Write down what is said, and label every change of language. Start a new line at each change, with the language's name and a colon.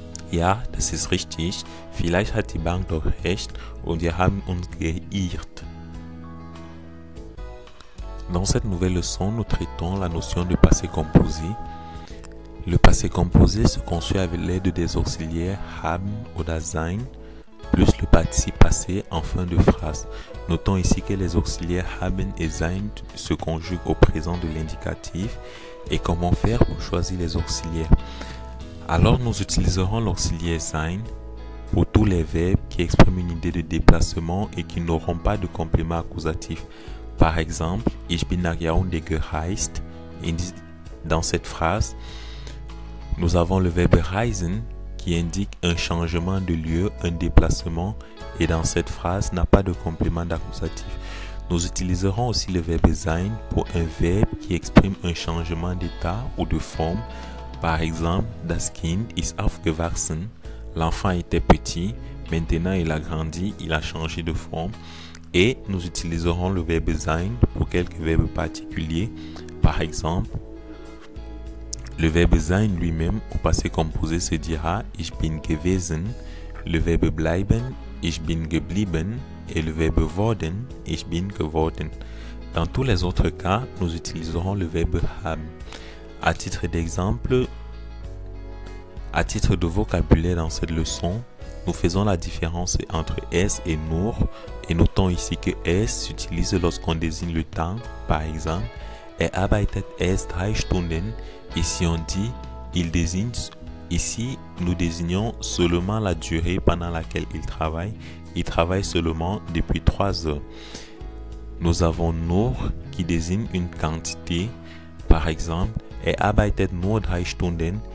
German: Ja, das ist richtig. Vielleicht hat die Bank doch recht und wir haben uns geirrt.
French: Dans cette nouvelle leçon, nous traitons la notion de passé composé. Le passé composé se construit avec l'aide des auxiliaires
German: haben oder sein
French: plus le participe passé en fin de phrase. Notons ici que les auxiliaires haben et sein se conjuguent au présent de l'indicatif. Et comment faire pour choisir les auxiliaires? Alors nous utiliserons l'auxiliaire sein pour tous les verbes qui expriment une idée de déplacement et qui n'auront pas de complément accusatif. Par exemple,
German: ich bin nach Yaoundé gereist.
French: Dans cette phrase, nous avons le verbe reisen qui indique un changement de lieu, un déplacement, et dans cette phrase n'a pas de complément d'accusatif. Nous utiliserons aussi le verbe sein pour un verbe qui exprime un changement d'état ou de forme. Par exemple,
German: das Kind ist aufgewachsen.
French: L'enfant était petit, maintenant il a grandi, il a changé de forme. Et nous utiliserons le verbe sein pour quelques verbes particuliers. Par exemple, le verbe sein lui-même au passé composé se dira
German: ich bin gewesen,
French: le verbe bleiben,
German: ich bin geblieben
French: et le verbe worden,
German: ich bin geworden.
French: Dans tous les autres cas, nous utiliserons le verbe haben. À titre d'exemple, à titre de vocabulaire dans cette leçon, nous faisons la différence entre es et nur et notons ici que es s'utilise lorsqu'on désigne le temps. Par exemple,
German: arbeitet es 3 Stunden.
French: Ici on dit il désigne. Ici nous désignons seulement la durée pendant laquelle il travaille. Il travaille seulement depuis 3 heures. Nous avons nur qui désigne une quantité. Par exemple,
German: arbeitet nur 3 Stunden.